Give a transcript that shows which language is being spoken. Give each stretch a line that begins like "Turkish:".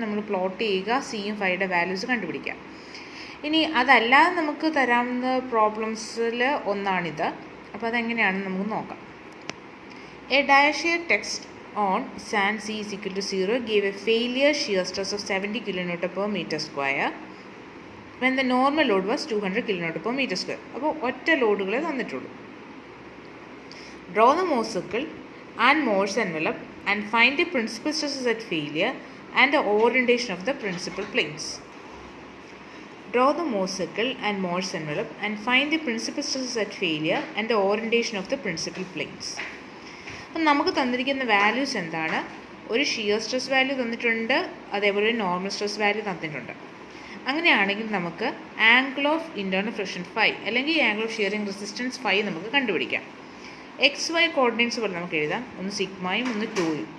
Malayalam: നമ്മൾ പ്ലോട്ട് ചെയ്യുക, സിയും ഫൈയുടെ വാല്യൂസ് കണ്ടുപിടിക്കാം. ഇനി അതല്ലാതെ നമുക്ക് തരാവുന്ന പ്രോബ്ലംസിൽ ഒന്നാണിത്. അപ്പോൾ അതെങ്ങനെയാണെന്ന് നമുക്ക് നോക്കാം.
English: A direct shear test on sand C is equal to 0 gave a failure shear stress of 70 kN per meter square when the normal load was 200 kN per meter square.
Malayalam: അപ്പോൾ ഒറ്റ ലോഡുകളെ തന്നിട്ടുള്ളൂ.
English: Draw the Morse circle and Morse envelope and find the principal stresses at failure and the orientation of the principal planes. Draw the Morse circle and Morse envelope and find the principal stresses at failure and the orientation of the principal planes.
Malayalam: അപ്പം നമുക്ക് തന്നിരിക്കുന്ന values എന്താണ്? ഒരു shear stress value തന്നിട്ടുണ്ട്, അതേപോലെ ഒരു normal stress value തന്നിട്ടുണ്ട്. അങ്ങനെയാണെങ്കിൽ നമുക്ക് angle of internal friction phi അല്ലെങ്കിൽ angle of shearing resistance phi നമുക്ക് കണ്ടുപിടിക്കാം. എക്സ് വൈ കോർഡിനേറ്റ്സ് പോലെ നമുക്ക് എഴുതാം. ഒന്ന് സിഗ്മയും ഒന്ന് ടോയും.